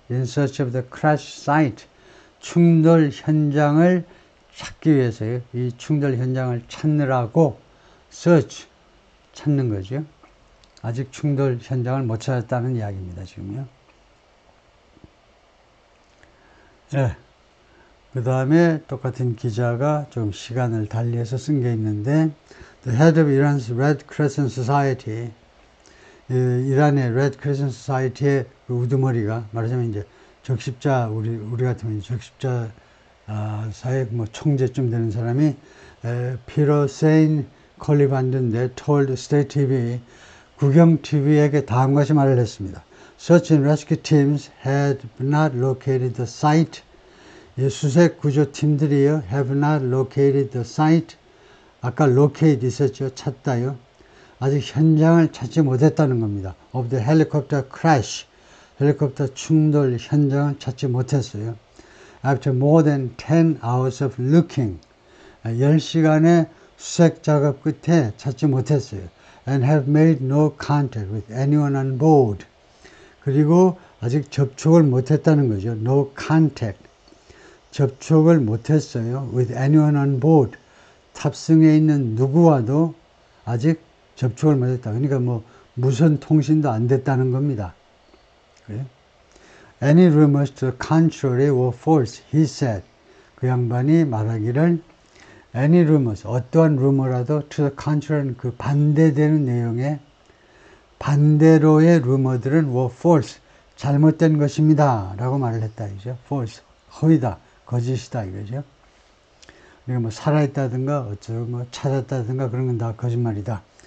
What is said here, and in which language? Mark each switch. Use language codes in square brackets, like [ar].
[en] In search of the crash site. [ko] 충돌 현장을 찾기 위해서요. 이 충돌 현장을 찾느라고 search, 찾는 거죠. 아직 충돌 현장을 못 찾았다는 이야기입니다. 지금요. 네. 그 다음에 똑같은 기자가 좀 시간을 달리해서 쓴 게 있는데 [en] The head of Iran's Red Crescent Society, [ko] 이란의 Red Crescent Society의 그 우두머리가 말하자면 이제 적십자, 우리 같으면 적십자 사회 뭐 총재쯤 되는 사람이 피로세인 컬리반드인데 [en] told State TV, [ko] 국영 TV에게 다음과 같이 말을 했습니다. [en] Search and rescue teams had not located the site. [ko] 이 수색 구조 팀들이요, [en] have not located the site. [ko] 아까 locate 있었죠, 찾다요. 아직 현장을 찾지 못했다는 겁니다. [en] Of the helicopter crash. [ko] 헬리콥터 충돌 현장을 찾지 못했어요. [en] After more than 10 hours of looking. [ko] 10시간의 수색 작업 끝에 찾지 못했어요. [en] And have made no contact with anyone on board. [ko] 그리고 아직 접촉을 못했다는 거죠. [en] No contact. [ko] 접촉을 못했어요. [en] With anyone on board. [ko] 탑승해 있는 누구와도 아직 접촉을 못했다. 그러니까 뭐 무선 통신도 안 됐다는 겁니다. 그래? [en] Any rumors to the contrary were false, he said. [ko] 그 양반이 말하기를 [en] any rumors, [ko] 어떠한 루머라도 [en] to the contrary, [ko] 그 반대되는 내용의 반대로의 루머들은 [en] were false, [ko] 잘못된 것입니다. 라고 말을 했다. 이죠. false, 허위다, 거짓이다. 이거죠. 그러니까 뭐 살아있다든가 어쩌고 뭐 찾았다든가 그런 건 다 거짓말이다.